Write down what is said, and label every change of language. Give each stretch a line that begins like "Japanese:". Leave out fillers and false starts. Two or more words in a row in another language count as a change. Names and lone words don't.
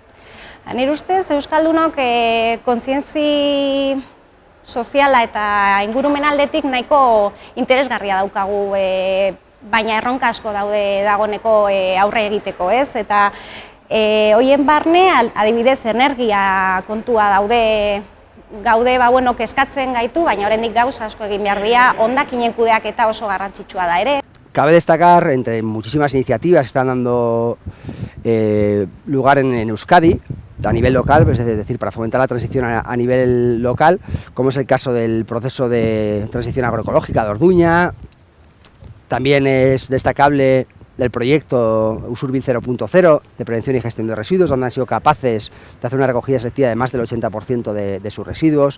Basque: Nire ustez, Euskaldunok kontzientzi soziala eta ingurumen aldetik nahiko interesgarria daukagu, baina erronka asko daude dagoeneko aurre egiteko, ez? Eta hoien barne, adibidez, energia kontua gaude kezkatzen gaitu, baina oraindik gauza asko egin behar dira, hondakinen kudeaketa oso garrantzitsua da ere.
Spanish: Cabe destacar, entre muchísimas iniciativas que están dando lugar en Euskadi, a nivel local, es decir, para fomentar la transición a nivel local, como es el caso del proceso de transición agroecológica de Orduña. También es destacable del proyecto Usurbil 0.0 de prevención y gestión de residuos, donde han sido capaces de hacer una recogida selectiva de más del 80% de sus residuos.